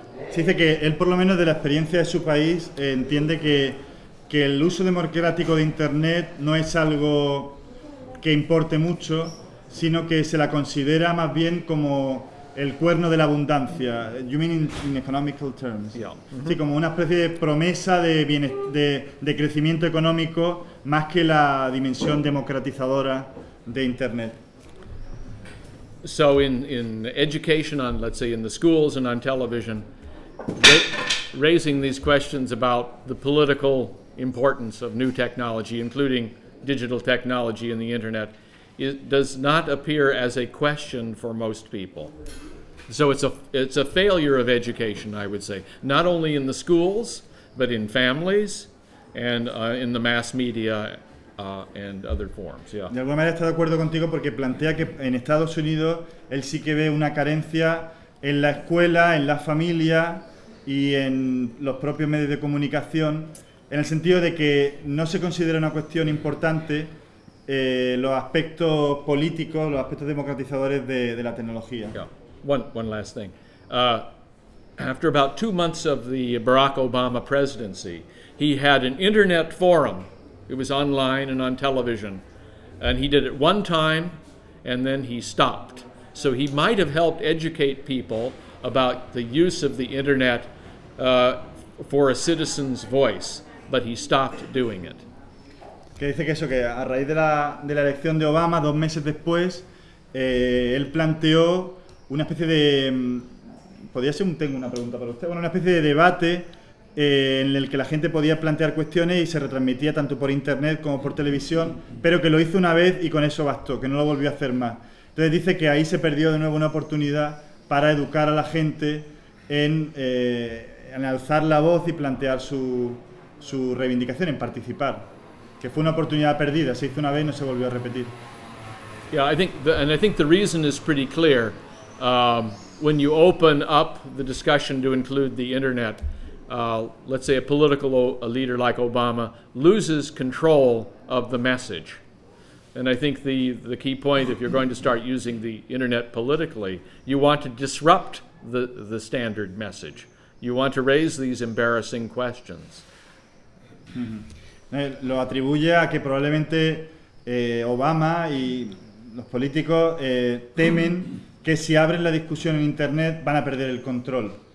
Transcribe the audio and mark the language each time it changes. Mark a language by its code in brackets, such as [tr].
[es] Se dice que él, por lo menos de la experiencia de su país, entiende que el uso democrático de Internet no es algo que importe mucho, sino que se la considera más bien como el cuerno de la abundancia. [en] You mean in economical terms? Yeah. Mm-hmm. [es] Sí, como una especie de promesa de de crecimiento económico más que la dimensión democratizadora de Internet. [en] So in education, on, let's say, in the schools and on television, raising these questions about the political importance of new technology, including digital technology and the Internet, it does not appear as a question for most people. So it's a failure of education, I would say, not only in the schools, but in families and in the mass media and other forms. Yeah. [es] De alguna manera está de acuerdo contigo porque plantea que en Estados Unidos él sí que ve una carencia en la escuela, en la familia y en los propios medios de comunicación, en el sentido de que no se considera una cuestión importante los aspectos políticos, los aspectos democratizadores de la tecnología. [en] Yeah. One last thing. After about 2 months of the Barack Obama presidency, he had an internet forum. It was online and on television. And he did it one time, and then he stopped. So he might have helped educate people about the use of the internet for a citizen's voice, but he stopped doing it. [es] Que dice que eso, que a raíz de la elección de Obama, 2 meses después, él planteó una especie de, podría ser, tengo una pregunta para usted, bueno, una especie de debate en el que la gente podía plantear cuestiones y se retransmitía tanto por internet como por televisión, pero que lo hizo una vez y con eso bastó, que no lo volvió a hacer más. Entonces dice que ahí se perdió de nuevo una oportunidad para educar a la gente en alzar la voz y plantear su reivindicación, en participar. Que fue una oportunidad perdida, se hizo una vez y no se volvió a repetir. [en] Yeah, I think the reason is pretty clear. When you open up the discussion to include the internet, let's say a political a leader like Obama loses control of the message. And I think the key point, if you're going to start using the internet politically, you want to disrupt the standard message. You want to raise these embarrassing questions. [es] Lo atribuye a que probablemente Obama y los políticos temen que si abren la discusión en Internet van a perder el control.